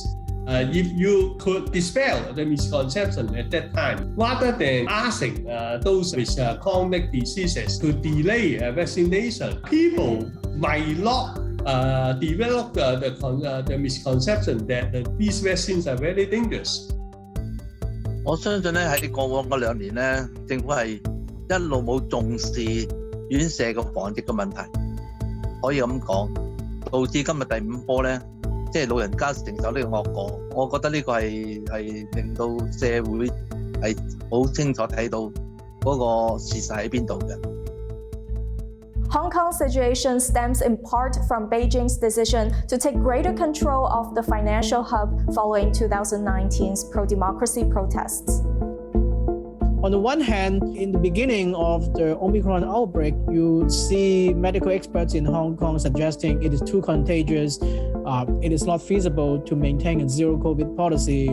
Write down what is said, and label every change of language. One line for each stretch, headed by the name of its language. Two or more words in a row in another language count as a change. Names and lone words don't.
English: If you could dispel the misconception at that time, rather than asking those with chronic diseases to delay vaccination, people might not develop the misconception that these vaccines are very dangerous.
Cantonese: 我相信咧喺過往嗰2年咧，政府係一路冇重視院舍嘅防疫嘅問題，可以咁講，導致今日第5波咧，即係老人家承受呢個惡果。我覺得呢個係令到社會係好清楚睇到嗰個事實喺邊度嘅。
English: Hong Kong's situation stems in part from Beijing's decision to take greater control of the financial hub following 2019's pro-democracy protests. On the one hand, in the beginning of the Omicron outbreak, you see medical experts in Hong Kong suggesting it is too contagious, it is not feasible to maintain a zero COVID policy.